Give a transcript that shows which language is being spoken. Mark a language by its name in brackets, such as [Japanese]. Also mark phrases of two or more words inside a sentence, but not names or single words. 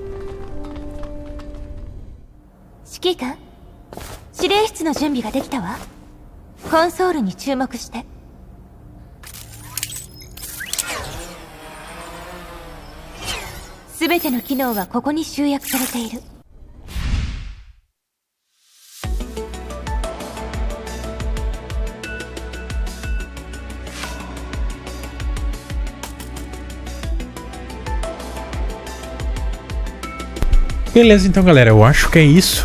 [Japanese] 指揮官、指令室の準備ができたわ。コンソールに注目して。すべての機能はここに集約されている。 [Portuguese] Beleza, então galera, eu acho que é isso.